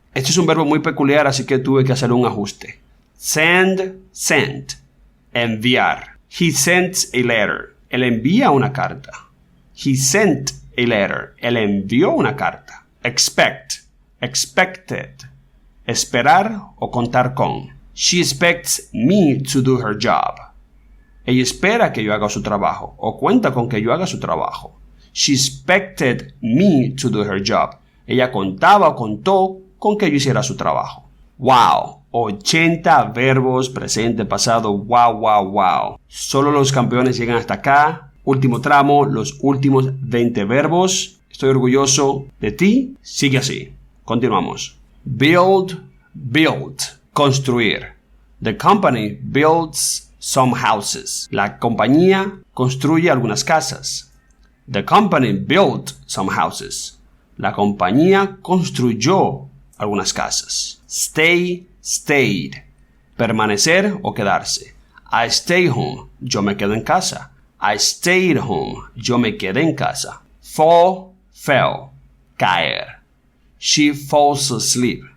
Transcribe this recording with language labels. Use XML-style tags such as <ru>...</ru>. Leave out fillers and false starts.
<es>Este es un verbo muy peculiar, así que tuve que hacer un ajuste.</es> <en>Send, sent.</en> <es>Enviar.</es> <en>He sent a letter.</en> <es>Él envía una carta.</es> <en>He sent a letter.</en> <es>Él envió una carta.</es> <en>Expect.</en> <es>Expected. Esperar o contar con.</es> <en>She expects me to do her job.</en> <es>Ella espera que yo haga su trabajo o cuenta con que yo haga su trabajo.</es> <en>She expected me to do her job.</en> <es>Ella contaba o contó con que yo hiciera su trabajo. Wow, 80 verbos presente, pasado, wow. Solo los campeones llegan hasta acá. Último tramo, los últimos 20 verbos. Estoy orgulloso de ti. Sigue así. Continuamos. Build, construir.</es> <en>The company builds some houses.</en> <es>La compañía construye algunas casas.</es> <en>The company built some houses.</en> <es>La compañía construyó algunas casas.</es> <en>Stay, stayed.</en> <es>Permanecer o quedarse.</es> <en>I stay home.</en> <es>Yo me quedo en casa.</es> <en>I stayed home.</en> <es>Yo me quedé en casa.</es> <en>Fall, fell. Caer. She falls asleep.</en>